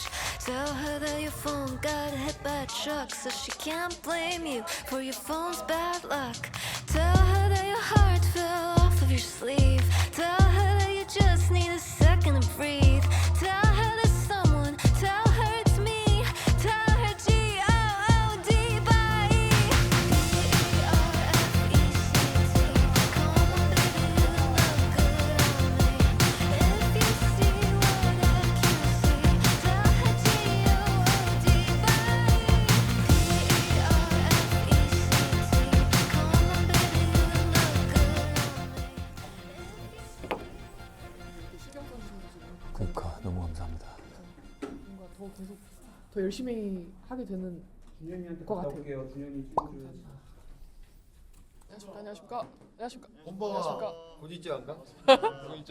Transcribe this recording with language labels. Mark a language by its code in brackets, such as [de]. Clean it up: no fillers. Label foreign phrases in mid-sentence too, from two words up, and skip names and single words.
[en] Tell her that your phone got hit by a truck, so she can't blame you for your phone's bad luck. Tell her that your heart fell off of your sleeve. Tell her that you just need a second to breathe. Tell her there's someone, tell her it's me. Tell her G-O-O-D-Y-E. P-E-R-F-E-C-T. Come on, baby, you look good on me. If you see what I can see, tell her G-O-O-D-Y-E. P-E-R-F-E-C-T. Come on, baby, you look good on me. [ko] 신경 써주셔서 그러니까 너무 감사합니다. 뭔가 더 계속 더 열심히 하게 되는 준현이한테 것 갔다 같아요. 올게요. 준현이 친구들. 안녕하십니까. 안녕하십니까. 안녕하십니까. 엄마가 안녕하십니까. 고지지 않나? 고지지.